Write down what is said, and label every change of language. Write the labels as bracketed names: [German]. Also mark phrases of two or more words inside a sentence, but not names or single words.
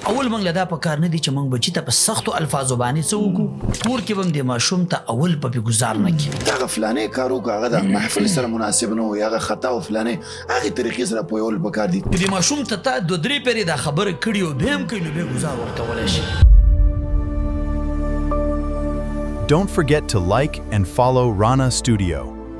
[Pashto] اول موږ له دا پکار نه دي چې موږ بچي ته په سختو الفاظو باندې څه وکړو، کور کې به هم د ماشوم ته اول په ګزار نه کړي. دغه فلانه کار وکړه هغه د محفل سره مناسب نه وي، هغه خطا او فلانه هغې طریقې سره پوهول پکار دي. د ماشوم ته 2-3 پیرې دا خبره کړي او بیا هم کوي نو بیا ګزار ورکولی شي. [English] Don't forget to like and follow Rana Studio.